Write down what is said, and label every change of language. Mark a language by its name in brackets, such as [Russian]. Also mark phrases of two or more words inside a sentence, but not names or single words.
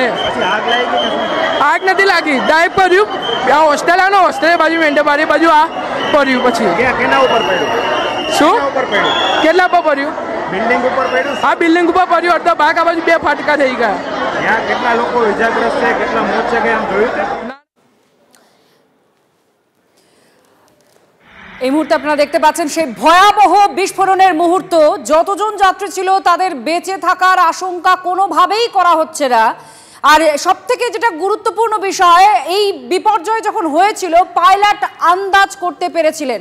[Gujarati] આગ નથી લાગી, ડાઈવ કર્યું. આ હોસ્ટેલ આવે ને હોસ્ટેલ બાજુ મેંઢેબારી બાજુ આ પડ્યું. પછી કેના ઉપર પડ્યું? શું કેટલા પર પડ્યું? બિલ્ડિંગ ઉપર પડ્યું. હા બિલ્ડિંગ ઉપર પડ્યું. અડધો ભાગ આ બાજુ 2 ફાટકા થઈ ગયા. ત્યાં કેટલા લોકો ઇજાગ્રસ્ત છે, કેટલા મોત છે કે આમ જોયું છે? [Bangla] এই মুহূর্তে আপনারা দেখতে পাচ্ছেন সেই ভয়াবহ বিস্ফোরণের মুহূর্ত। যতজন যাত্রী ছিল তাদের বেঁচে থাকার আশঙ্কা কোনোভাবেই করা হচ্ছে না। আর সবথেকে যেটা গুরুত্বপূর্ণ বিষয়, এই বিপর্যয় যখন হয়েছিল পাইলট আন্দাজ করতে পেরেছিলেন।